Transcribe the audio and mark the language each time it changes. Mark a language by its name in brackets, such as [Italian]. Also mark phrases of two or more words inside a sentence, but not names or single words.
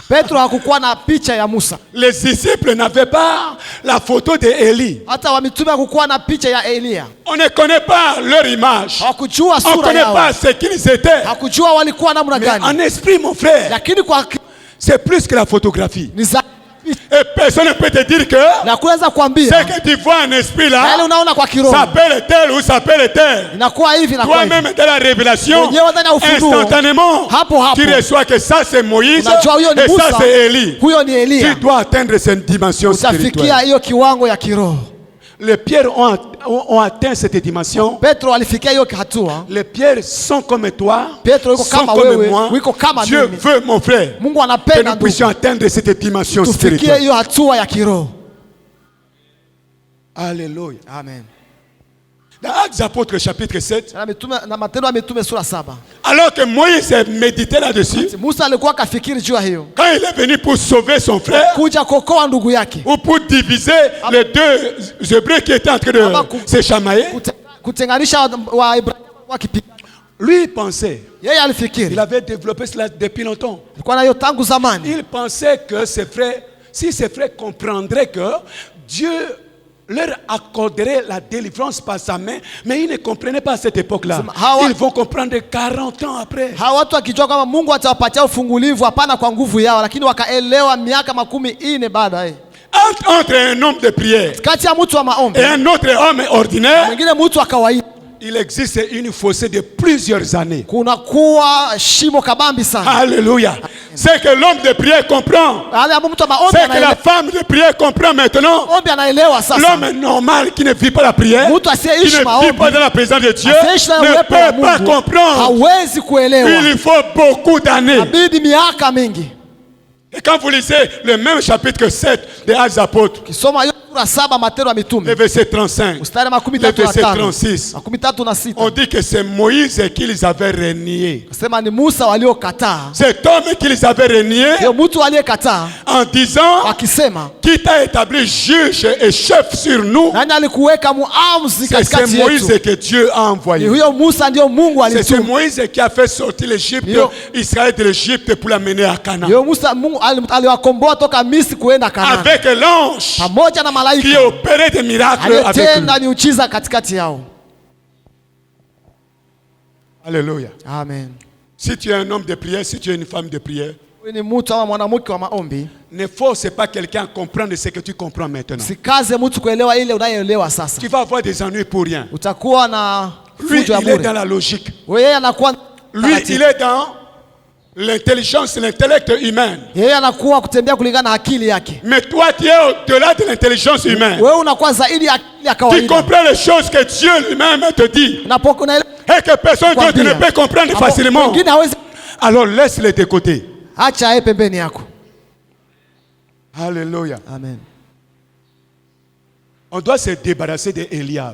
[French] Les disciples n'avaient pas la photo d'Élie. On ne connaît pas leur image. On ne connaît pas ce qu'ils étaient. Mais en esprit, mon frère, c'est plus que la photographie. Et personne ne peut te dire que [Swahili] na kuweza [French] ce [Swahili] kuambia [French] que tu vois en esprit là, [Swahili] yale unaona kwa kiroho [French] s'appelle tel ou s'appelle tel. [Swahili] inakuwa hivi na kwa hivi. [French] Toi-même dans la révélation, [Swahili] Mwenyewe ndani ya ufunuo, [French] instantanément, [Swahili] hapo hapo [French] tu reçois que ça c'est Moïse [Swahili] unajua huyo ni [French] et ça [Swahili] Musa, [French] c'est Élie. [Swahili] huyo ni Elia. [French] Tu dois atteindre cette dimension spirituelle. [Swahili] Utafikia hiyo kiwango ya kiroho. [French] Les pierres ont atteint cette dimension. [Swahili] Petro alifikia hiyo hatua. [French] Les pierres sont comme toi, [Swahili] Petro yuko [French] sont [Swahili] kama [French] comme [Swahili] wewe, [French] moi. [Swahili] yuko kama [French] Dieu [Swahili] mimi. [French] veut, mon frère, [Swahili] Mungu [French] que [Swahili] anapenda [French] nous puissions [Swahili] ndugu, [French] atteindre cette dimension [Swahili] tufikie [French] spirituelle. [Swahili] hiyo hatua ya kiroho. [French] Alléluia. Amen. Dans Actes des Apôtres chapitre 7, [Swahili] Na Matendo ya Mitume sura 7. [French] alors que Moïse méditait là-dessus, [Swahili] Musa alikuwa akafikiri juu ya hiyo, [French] quand il est venu pour sauver son frère, [Swahili] kuja kuokoa ndugu yake, [French] ou pour diviser les deux Hébreux qui étaient en train de se chamailler, [Swahili] kutenganisha Waebrania wakipigana, [French] lui il pensait, [Swahili] yeye [French] il [Swahili] alifikiri, [French] avait développé cela depuis longtemps. [Swahili] alikuwa na hiyo tangu zamani. [French] Il pensait que ses frères, si ses frères comprendraient que Dieu leur accorderait la délivrance par sa main, mais ils ne comprenaient pas à cette époque-là. Ils vont comprendre 40 ans après. [Swahili] Hawa watu wakijua kama Mungu atawapatia ufungulivu, hapana kwa nguvu yao, lakini wakaelewa miaka 40 baadaye. [French] Entre un homme de prière [Swahili] Kati ya mtu wa maombi [French] et un autre homme ordinaire, [Swahili] mwingine mtu wa kawaida, [French] il existe une fossé de plusieurs années. [Swahili] kuna kuwa shimo kabambi sana. Alléluia. [French] C'est que l'homme de prière comprend. [Swahili] Mtu wa maombi [French] C'est que la [Swahili] anaelewa, [French] femme de prière comprend maintenant. [Swahili] maombi anaelewa sasa. [French] L'homme normal qui ne vit pas la prière, [Swahili] Mtu [French] qui [Swahili] asiyeishi [French] ne vit [Swahili] maombi, [French] pas dans la présence de Dieu, [Swahili] asiyeishi na [French] ne [Swahili] uwepo wa [French] peut pas [Swahili] Mungu, [French] comprendre. [Swahili] hawezi kuelewa. [French] Il faut beaucoup d'années. [Swahili] Inabidi miaka mingi. [French] Et quand vous lisez le même chapitre 7 des Actes des Apôtres, [Swahili] Kisoma hiyo sura 7 Matendo ya [French] le [Swahili] Mitume, [French] verset 35, [Swahili] mstari [French] le verset 36, [Swahili] 36, [French] on dit que c'est Moïse qui les avait reniés. [Swahili] sema ni Musa waliokataa. [French] Cet homme qui les avait reniés [Swahili] Hiyo mtu aliyekataa [French] en disant, [Swahili] akisema, [French] qui t'a établi juge et chef sur nous, [Swahili] nani alikuweka muamuzi [French] c'est [Swahili] katikati [French] Moïse [Swahili] yetu? [French] que Dieu a [Swahili] Ni [French] envoyé. [Swahili] huyo Musa ndio Mungu [French] C'est [Swahili] alituma. [French] Moïse qui a fait sortir l'Égypte, Israël de l'Égypte pour l'amener à Canaan. [Swahili] Hiyo Musa Mungu aliwakomboa toka Misri kuenda Kanaani. [French] Avec l'ange [Swahili] Pamoja na [French] qui [Swahili] malaika [French] opérait des miracles avec lui. [Swahili] alitenda miujiza katikati yao. Alléluia. Amen. [French] Si tu es un homme de prière, si tu es une femme de prière, [Swahili] Wewe ni mtu ama mwanamke wa maombi, [French] ne force pas quelqu'un à comprendre ce que tu comprends maintenant. [Swahili] sikaze mtu kuelewa ile unayoelewa sasa. [French] Tu vas avoir des ennuis pour rien. [Swahili] Utakuwa na [French] Lui, [Swahili] fujo ya [French] il est dans [Swahili] bure. [French] la logique. [Swahili] Yeye anakuwa [French] Lui, il est dans l'intelligence, l'intellect humain. [Swahili] yeye anakuwa kutembea kulingana na akili yake. [French] Mais toi, tu es au-delà de l'intelligence humaine. [Swahili] Wewe unakuwa zaidi ya akili ya [French] Tu [Swahili] kawaida. [French] comprends les choses que Dieu lui-même te dit [Swahili] Unapokuwa [French] et que personne d'autre ne peut comprendre facilement. [Swahili] mwingine hawezi, [French] Alors laisse-les de côté. [Swahili] acha yeye pembeni yako. Alléluia. Amen. [French] On doit se débarrasser d'Eliab.